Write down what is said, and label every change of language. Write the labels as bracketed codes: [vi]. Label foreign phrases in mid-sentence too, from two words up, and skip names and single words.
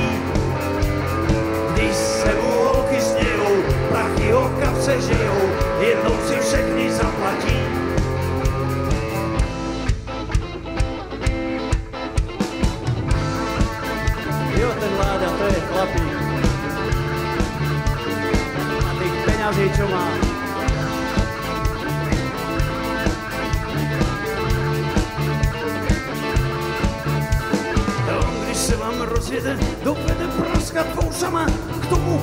[cs] Když se mu holky smějou, prachy o kapse žijou, jednou si všechny zaplatí. Jo, ten Láďa, to je chlapík. [sk] A tých peňazí, čo má. [cs] On, když se vám rozjede, dovede praskat fousama, k tomu metat